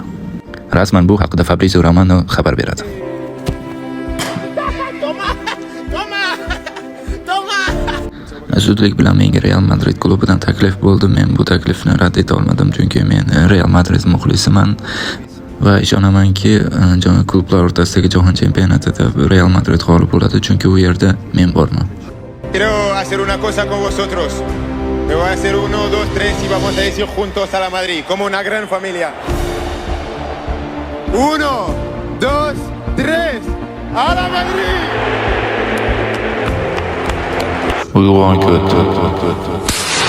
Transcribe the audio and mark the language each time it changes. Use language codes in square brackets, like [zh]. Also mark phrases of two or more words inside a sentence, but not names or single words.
[uz] Rasman bu haqida Fabrizio Romano xabar beradi. Zudlik bilan menga Real Madrid klubidan taklif bo'ldi. Men bu taklifni rad eta olmadim, chunki men Real Madrid muxlisiman va ishonamanki, klublar o'rtasidagi jahon chempionatida Real Madrid g'olib bo'ladi, chunki u yerda men borman. [es] Quiero hacer una cosa con vosotros. Me voy a hacer 1, 2, 3 y vamos a decir juntos a la Madrid, como una gran familia. 1, 2, 3, a la Madrid. Uyg'on ko't.